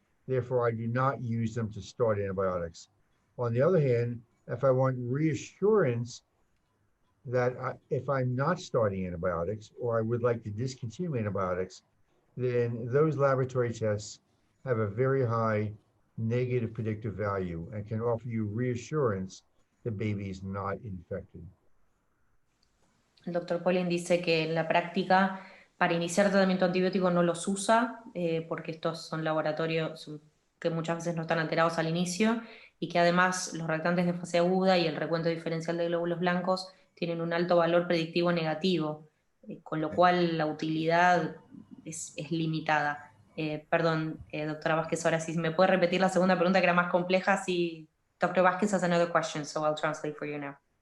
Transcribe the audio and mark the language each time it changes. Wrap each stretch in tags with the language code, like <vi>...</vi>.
<en>Therefore, I do not use them to start antibiotics. On the other hand, if I want reassurance that if I'm not starting antibiotics, or I would like to discontinue antibiotics, then those laboratory tests have a very high negative predictive value and can offer you reassurance the baby is not infected.</en> <es>El doctor Polin dice que en la práctica, para iniciar tratamiento antibiótico no los usa, porque estos son laboratorios que muchas veces no están alterados al inicio, y que además los reactantes de fase aguda y el recuento diferencial de glóbulos blancos tienen un alto valor predictivo negativo, con lo cual la utilidad es limitada. Perdón, doctora Vázquez, ahora sí, ¿me puede repetir la segunda pregunta que era más compleja? Sí, Dr.</es> <en>Vázquez has another question, so I'll translate for you now.</en>